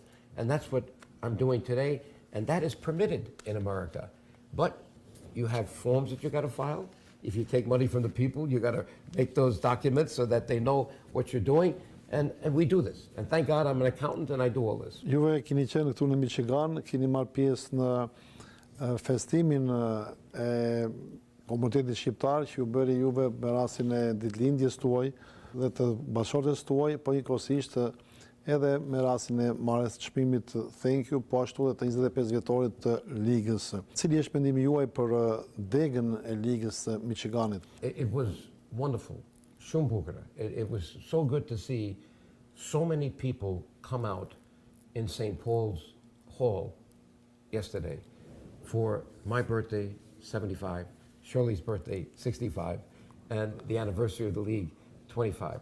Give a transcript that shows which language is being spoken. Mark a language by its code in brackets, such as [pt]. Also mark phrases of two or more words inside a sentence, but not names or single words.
[en] And that's what I'm doing today, and that is permitted in America. But you have forms that you got to file. If you take money from the people, you got to make those documents so that they know what you're doing. And we do this. And thank God I'm an accountant and I do all this. [sq] Juve keni qenë këtu në Michigan, keni marrë pjesë në festimin e komunitetit shqiptar që ju bëri juve me rastin e ditëlindjes tuaj dhe të bashkëshortes tuaj, po njëkohësisht edhe me rastin e marrjes të çmimit Thank You, po ashtu edhe të 25 vjetorit të Ligës. Cili është mendimi juaj për degën e Ligës së Michiganit? [en] It was wonderful. It was so good to see so many people come out in St. Paul's Hall yesterday for my birthday, 75, Shirley's birthday, 65, and the anniversary of the League, 25.